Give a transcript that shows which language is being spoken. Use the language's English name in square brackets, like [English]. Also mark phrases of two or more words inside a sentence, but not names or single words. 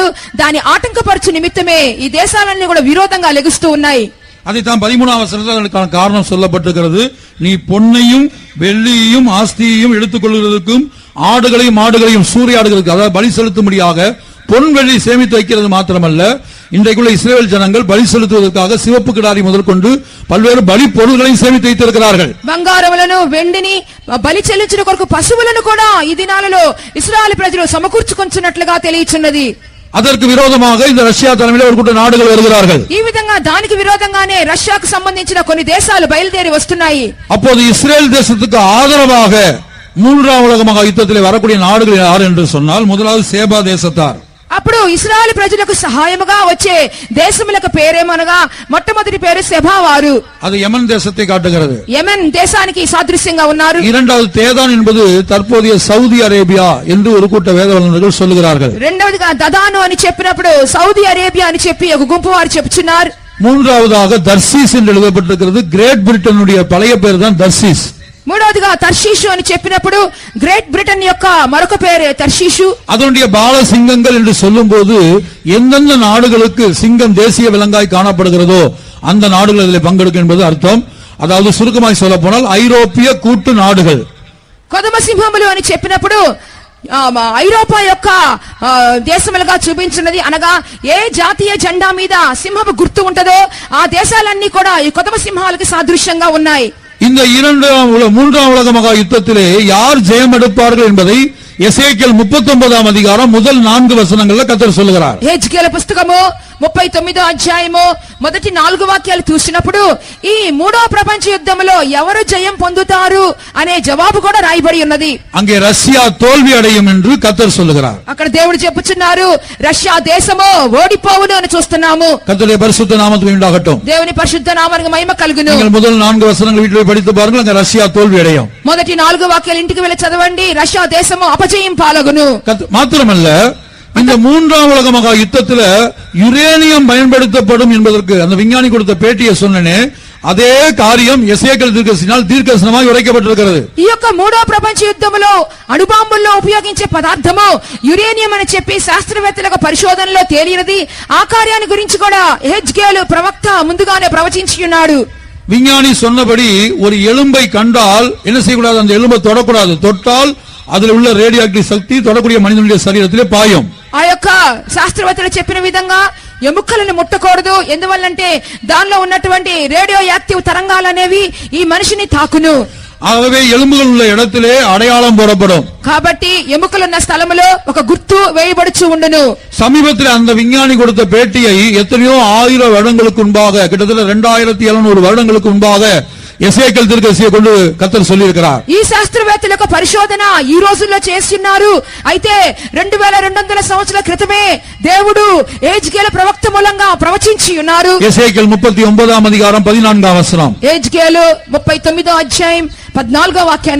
[Telugu] దాని ఆటంకపరచు నిమిత్తమే ఈ దేశాలన్నీ కూడా విరోధంగా లెగుస్తూ ఉన్నాయి. [Tamil] அதைத்தான் 13ஆம் வசனத்தில் அதற்கான காரணம் சொல்லப்பட்டிருக்கிறது. நீ பொன்னையும் வெள்ளியையும் ஆஸ்தியையும் எடுத்துக் கொள்வதற்கும் ஆடுகளையும் மாடுகளையும் சூறையாடுகிறதுக்கு, அதாவது பலி செலுத்தும்படியாக பொன் வெள்ளி சேமித்து வைக்கிறது மாத்திரமல்ல, இன்றைக்குள்ள இஸ்ரேல் ஜனங்கள் பலி செலுத்துவதற்காக சிவப்பு கிடாரி முதற்கொண்டு பல்வேறு பலி பொருள்களையும் சேமித்து வைத்திருக்கிறார்கள். [Telugu] బంగారములను వెండిని బలి చెల్లించుట కొరకు పశువులను కూడా ఈ దినాలలో ఇశ్రాయేలు ప్రజలు సమకూర్చుకొంచున్నట్లుగా తెలియచున్నది. [Tamil] அதற்கு விரோதமாக இந்த ரஷ்யா தலைமையில் ஒரு கூட்ட நாடுகள் வருகிறார்கள். [Telugu] ఈ విధంగా దానికి విరోధంగానే రష్యాకు సంబంధించిన కొన్ని దేశాలు బయలుదేరి వస్తున్నాయి. [Tamil] அப்போது இஸ்ரேல் தேசத்துக்கு ஆதரவாக 3ஆம் உலக மகா யுத்தத்திலே வரக்கூடிய நாடுகள் யார் என்று சொன்னால், முதலாவது சேபா தேசத்தார். [Telugu] అప్పుడు ఇశ్రాయేలు ప్రజలకు సహాయముగా వచ్చే దేశములకు పేరేమనగా మొట్టమొదటి పేరు సెబా వారు. [Tamil] அது யமன் தேசத்தை காட்டுகிறது. [Telugu] యెమెన్ దేశానికి సాదృశ్యంగా ఉన్నారు. [Tamil] இரண்டாவது தேதான் என்பது தற்போதைய சவுதி அரேபியா என்று ஒரு கூட்ட வேத வல்லுநர்கள் சொல்லுகிறார்கள். [Telugu] రెండవదిగా దదాను అని చెప్పినప్పుడు సౌదీ అరేబియా అని చెప్పి ఒక గుంపు వారు చెప్తున్నారు. [Tamil] மூன்றாவதாக தர்சீஸ் என்று எழுதப்பட்டிருக்கிறது. கிரேட் பிரிட்டனுடைய பழைய பேர் தான் தர்சீஸ். [Telugu] మూడవదిగా తర్షీషు అని చెప్పినప్పుడు గ్రేట్ బ్రిటన్ యొక్క మరొక పేరు తర్షీషు. [Tamil] அதனுடைய பால சிங்கங்கள் என்று சொல்லும் போது எந்தெந்த நாடுகளுக்கு சிங்கம் தேசிய விலங்காய் காணப்படுகிறதோ அந்த நாடுகள் இதில் பங்கெடுக்கும் என்பது அர்த்தம். அதாவது சுருக்கமாய் சொல்ல போனால் ஐரோப்பிய கூட்டு நாடுகள். [Telugu] కొదమ సింహములు అని చెప్పినప్పుడు ఐరోపా యొక్క దేశములుగా చూపించినది. అనగా ఏ జాతీయ జెండా మీద సింహపు గుర్తు ఉంటదో ఆ దేశాలన్నీ కూడా ఈ కొదమ సింహాలకు సాదృశ్యంగా ఉన్నాయి. [Tamil] இந்த 3ஆம் உலக மகா யுத்தத்திலே யார் ஜெயம் எடுப்பார்கள் என்பதை எசேக்கியேல் 39ஆம் அதிகாரம் முதல் 4 வசனங்கள்ல கர்த்தர் சொல்லுகிறார். [Telugu] యెహెజ్కేలు పుస్తకము 39వ అధ్యాయము మొదటి 4 వాక్యాలు చూసినప్పుడు ఈ మూడో ప్రపంచ యుద్ధంలో ఎవరు జయం పొందుతారు అనే జవాబు కూడా రాయబడి ఉన్నది. [Tamil] அங்கே ரஷ்யா தோல்வி அடையும் என்று கர்த்தர் சொல்லுகிறார். [Telugu] అక్కడ దేవుడు చెప్పుచున్నారు రష్యా దేశము ఓడిపోవును అని చూస్తున్నాము. [Tamil] கர்த்தருடைய பரிசுத்த நாமத்துக்கு உண்டாகட்டும். [Telugu] దేవుని పరిశుద్ధ నామానికి మహిమ కలుగును. [Tamil] நீங்கள் முதல் 4 வசனங்கள் வீட்டில் படித்து பாருங்கள். அங்க ரஷ்யா தோல்வி அடையும். [Telugu] మొదటి 4 వాక్యాలు ఇంటికి వెళ్ళి చదవండి. రష్యా దేశము అపజయం పాలగును. [Tamil] மாத்திரமல்ல, இந்த 3ஆம் உலக மகா யுத்தத்தில் யுரேனியம் பயன்படுத்தப்படும் என்பதற்கு அந்த விஞ்ஞானி கொடுத்த பேட்டியை சொன்னனே, அதே காரியம் எசேக்கியேல் தீர்க்கதரிசனமாய் உரைக்கப்பட்டிருக்கிறது. [Telugu] ఈ యొక్క మూడో ప్రపంచ యుద్ధములో అణుబాంబుల్లో ఉపయోగించే పదార్థము యురేనియం అని చెప్పి శాస్త్రవేత్తలకు పరిశోధనలో తేలినది. ఆ కార్యాన్ని గురించి కూడా యెహెజ్కేలు ప్రవక్త ముందుగానే ప్రవచించి ఉన్నాడు. [Tamil] விஞ்ஞானி சொன்னபடி ஒரு எலும்பை கண்டால் என்ன செய்யக்கூடாது? அந்த எலும்பை தொடக்கூடாது. தொட்டால் அதில் உள்ள [English] radio active [Tamil] சக்தி தொடக்கூடிய மனிதனுடைய சரீரத்திலே பாயும். [Telugu] ఆ యొక్క శాస్త్రవేత్తలు చెప్పిన విధంగా ఎముకలను ముట్టకూడదు. ఎందువల్లంటే దానిలో ఉన్నటువంటి [English] radio active [Telugu] తరంగాలు అనేవి ఈ మనిషిని తాకును. [Tamil] ஆகவே எலும்புகள் உள்ள இடத்திலே அடையாளம் போடப்படும். [Telugu] కాబట్టి ఎముకలున్న స్థలములో ఒక గుర్తు వేయబడుచు ఉండును. [Tamil] சமீபத்தில் அந்த விஞ்ஞானி கொடுத்த பேட்டியை எத்தனையோ 1000 வருடங்களுக்கு முன்பாக, கிட்டத்தட்ட 2700 வருடங்களுக்கு முன்பாக எசேக்கியேல் தீர்க்கதரிசியை கொண்டு கர்த்தர் சொல்லியிருக்கிறார். [Telugu] ఈ శాస్త్రవేత్తల యొక్క పరిశోధన ఈ రోజుల్లో చేస్తున్నారు. అయితే 2200 సంవత్సరాల క్రితమే దేవుడు ఎజ్కేలు ప్రవక్త మూలంగా ప్రవచించి ఉన్నారు. [Tamil] எசேக்கியேல் 39ஆம் அதிகாரம் 14ஆம் வசனம். [Telugu] ఎజ్కేలు 39వ అధ్యాయం 14వ వాక్యాన్ని